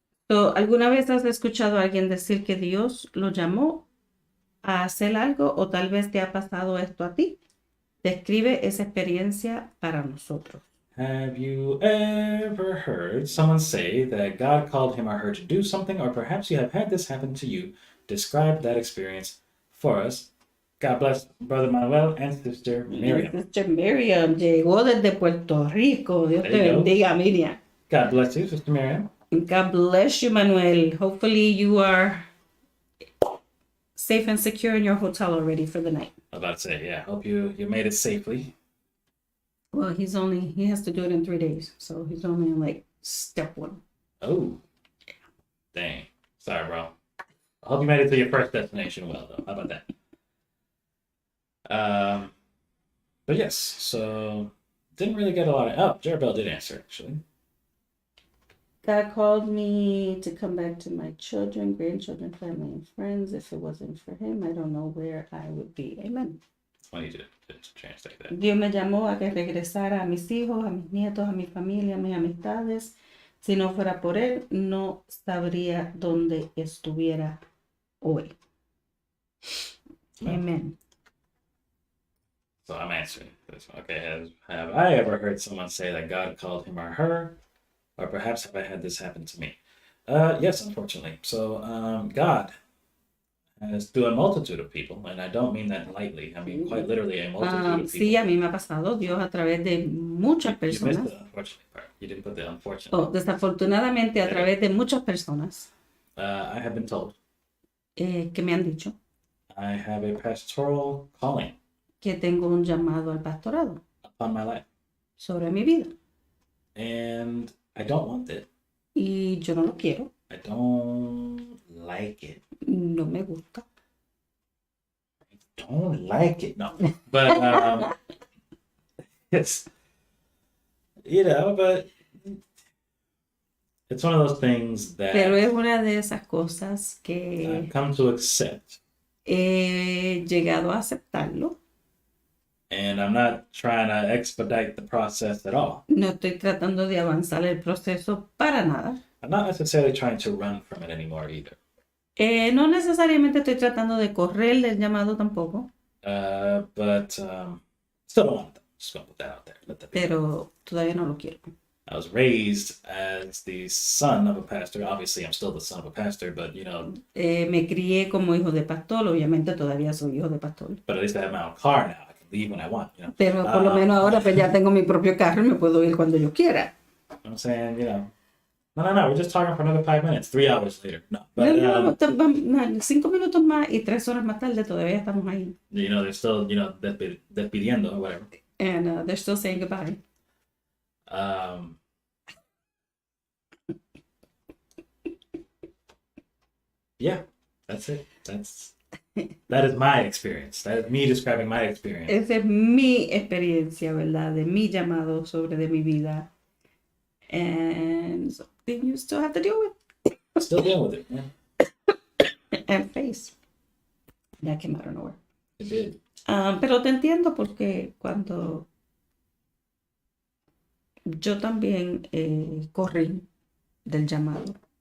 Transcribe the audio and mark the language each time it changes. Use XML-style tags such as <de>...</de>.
<es>So, ¿alguna vez has escuchado a alguien decir que Dios lo llamó a hacer algo o tal vez te ha pasado esto a ti? Describe esa experiencia para nosotros.</es> <en>Have you ever heard someone say that God called him or her to do something, or perhaps you have had this happen to you? Describe that experience for us. God bless Brother Manuel and Sister Miriam.</en> <es>Sister Miriam llegó desde Puerto Rico. Dios</es> <en>There</en> <es>te</es> <en>you go.</en> <es>bendiga, Miriam.</es> <en>God bless you, Sister Miriam. God bless you, Manuel. Hopefully you are safe and secure in your hotel already for the night. I was about to say, yeah, hope you made it safely. Well, he has to do it in 3 days. So he's only in like step 1. Oh, dang. Sorry, bro. I hope you made it to your first destination well, though. How about that? But yes, so didn't really get a lot of. Oh, Jerabel did answer actually. God called me to come back to my children, grandchildren, family, and friends. If it wasn't for him, I don't know where I would be. Amen. It's funny to translate that.</en> <es>Dios me llamó a que regresara a mis hijos, a mis nietos, a mi familia, a mis amistades. Si no fuera por él, no sabría dónde estuviera hoy.</es> <en>Amen. So I'm answering this. Okay, have I ever heard someone say that God called him or her, or perhaps have I had this happen to me? Yes, unfortunately. So God has through a multitude of people, and I don't mean that lightly. I mean quite literally a multitude of people.</en> <es>Sí, a mí me ha pasado. Dios a través de muchas</es> <en>You</en> <es>personas.</es> <en>missed the unfortunate part. You didn't put the unfortunate.</en> <es>Oh, desafortunadamente a través de muchas personas</es> <en>I have been told</en> <es>que me han dicho</es> <en>I have a pastoral calling</en> <es>que tengo un llamado al pastorado</es> <en>upon my life,</en> <es>sobre mi vida</es> <en>and I don't want it.</en> <es>y yo no lo quiero,</es> <en>I don't like it.</en> <es>no me gusta.</es> <en>Don't like it. No, but it's but it's one of those things that</en> <es>Pero es una de esas cosas</es> <en>I've</en> <es>que</es> <en>come to accept,</en> <es>he llegado a aceptarlo.</es> <en>and I'm not trying to expedite the process at all.</en> <es>No estoy tratando de avanzar el proceso para nada.</es> <en>I'm not necessarily trying to run from it anymore either.</en> <es>No necesariamente estoy tratando de correr del llamado tampoco,</es> <en>But still don't want it. Just gonna put that out there. Let that be.</en> <es>pero todavía no lo quiero.</es> <en>I was raised as the son of a pastor. Obviously, I'm still the son of a pastor, but</en> <es>Me crié como hijo de pastor, obviamente todavía soy hijo de pastor.</es> <en>But at least I have my own car now. I can leave when I want.</en> <es>Pero por lo menos ahora pues ya tengo mi propio carro y me puedo ir cuando yo quiera.</es> <en>I'm saying, no, we're just talking for another 5 minutes. 3 hours later, no. But</en> <es>No, 5 minutos más y 3 horas más tarde todavía estamos ahí.</es> <en>they're still, despidiendo or whatever. And they're still saying goodbye. Yeah, that's it. That is my experience. That is me describing my experience.</en> <es>Esa es mi experiencia, ¿verdad? De mi llamado sobre de mi vida.</es> <en>And something you still have to deal with. Still dealing with it, yeah. And face. That came out of nowhere. It did.</en> <es>Pero te entiendo porque cuando yo también corrí del llamado.</es>